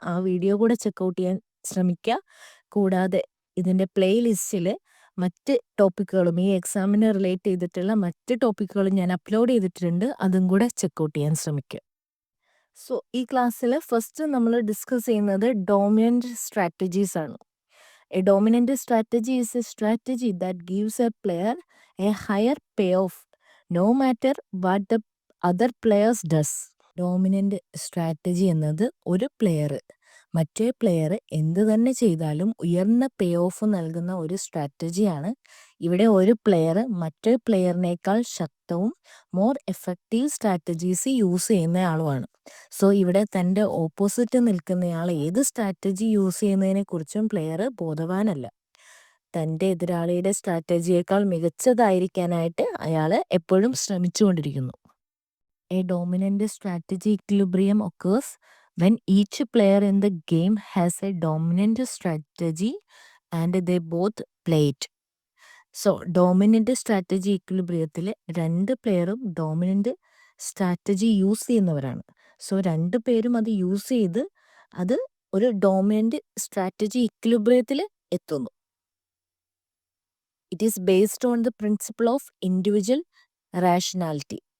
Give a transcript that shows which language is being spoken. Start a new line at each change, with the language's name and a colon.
Malayalam: ആ വീഡിയോ കൂടെ ചെക്കൗട്ട് ചെയ്യാൻ ശ്രമിക്കുക. കൂടാതെ ഇതിൻ്റെ പ്ലേ ലിസ്റ്റിൽ മറ്റ് ടോപ്പിക്കുകളും ഈ എക്സാമിന് റിലേറ്റ് ചെയ്തിട്ടുള്ള മറ്റ് ടോപ്പിക്കുകളും ഞാൻ അപ്ലോഡ് ചെയ്തിട്ടുണ്ട്. അതും കൂടെ ചെക്കൗട്ട് ചെയ്യാൻ ശ്രമിക്കുക. സോ ഈ ക്ലാസ്സിൽ ഫസ്റ്റ് നമ്മൾ ഡിസ്കസ് ചെയ്യുന്നത് ഡോമിനൻ്റ് സ്ട്രാറ്റജീസ് ആണ്.
English: A dominant strategy is a strategy that gives a player a higher payoff no matter what the other players does.
Malayalam: Dominant strategy എന്നത് ഒരു പ്ലെയർ മറ്റേ പ്ലെയർ എന്ത് തന്നെ ചെയ്താലും ഉയർന്ന പേ ഓഫ് നൽകുന്ന ഒരു സ്ട്രാറ്റജിയാണ്. ഇവിടെ ഒരു പ്ലെയർ മറ്റേ പ്ലെയറിനേക്കാൾ ശക്തവും
English: more effective strategies use
Malayalam: ചെയ്യുന്നയാളുമാണ്. So ഇവിടെ തൻ്റെ ഓപ്പോസിറ്റ് നിൽക്കുന്നയാൾ ഏത് സ്ട്രാറ്റജി യൂസ് ചെയ്യുന്നതിനെ കുറിച്ചും പ്ലെയർ ബോധവാനല്ല. തൻ്റെ എതിരാളിയുടെ സ്ട്രാറ്റജിയേക്കാൾ മികച്ചതായിരിക്കാനായിട്ട് അയാൾ എപ്പോഴും ശ്രമിച്ചുകൊണ്ടിരിക്കുന്നു.
English: A dominant strategy equilibrium occurs when each player in the game has a dominant strategy and they both play it.
Malayalam: So dominant strategy ഇക്വിലിബ്രിയത്തിൽ രണ്ട് പ്ലെയറും ഡോമിനൻ്റ് സ്ട്രാറ്റജി യൂസ് ചെയ്യുന്നവരാണ്. സോ രണ്ട് പേരും അത് യൂസ് ചെയ്ത് അത് ഒരു ഡോമിനൻ്റ് സ്ട്രാറ്റജി ഇക്വിലിബ്രിയത്തിൽ എത്തുന്നു.
English: It is based on the principle of individual rationality.